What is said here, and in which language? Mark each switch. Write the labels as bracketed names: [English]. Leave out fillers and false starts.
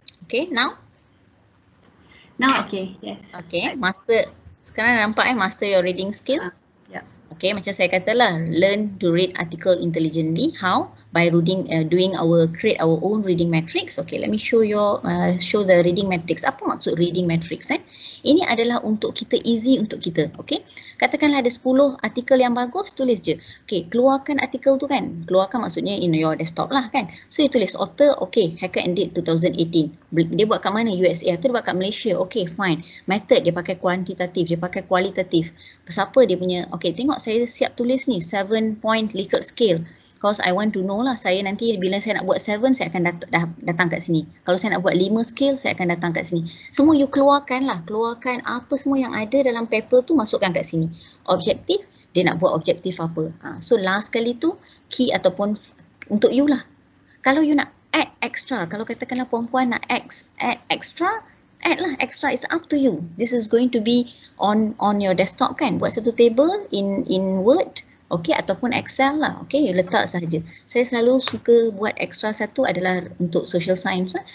[English] Okay, now? Now okay, yes. [Malay] Okay, master, sekarang nampak master your reading skill? Yeah. [English] Okay, [Malay] macam saya katalah, [English] learn to read article intelligently. How? by doing create our own reading matrix. Okay, let me show the reading matrix. [Malay] Apa maksud [English] reading matrix? [Malay] Ini adalah untuk kita, easy untuk kita. Okay, katakanlah ada 10 artikel yang bagus, tulis je. Okay, keluarkan artikel tu kan. Keluarkan maksudnya in your desktop lah kan. So you tulis author, okay, hacker and date 2018. Dia buat kat mana? USA atau dia buat kat Malaysia? Okay, fine. Method dia pakai kuantitatif, dia pakai kualitatif. Siapa dia punya? Okay, tengok saya siap tulis ni 7 point Likert scale. [English] Because I want to know [Malay] lah, saya nanti bila saya nak buat 7, saya akan datang kat sini. Kalau saya nak buat 5 scale, saya akan datang kat sini. Semua you keluarkan lah, keluarkan apa semua yang ada dalam paper tu, masukkan kat sini. Objektif, dia nak buat objektif apa. So last kali tu, key ataupun untuk you lah. Kalau you nak add extra, kalau katakanlah perempuan nak add extra, add lah extra, [English] it's up to you. This is going to be on your desktop kan. [Malay] Buat satu table in Word, okay, ataupun Excel lah, okay, you letak sahaja. Saya selalu suka buat extra satu adalah untuk social science lah.